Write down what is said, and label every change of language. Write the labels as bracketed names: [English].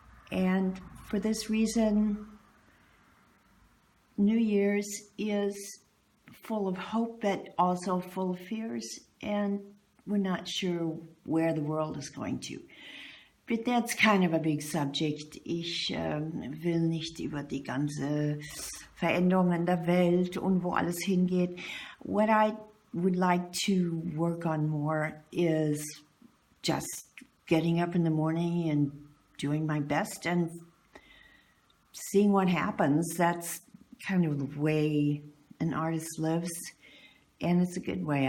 [English] And for this reason, New Year's is full of hope, but also full of fears, and we're not sure where the world is going to. But that's kind of a big subject. [German] Ich will nicht über die ganze Veränderung in der Welt und wo alles hingeht. [English] What I would like to work on more is just getting up in the morning and doing my best and seeing what happens. That's kind of the way an artist lives, and it's a good way.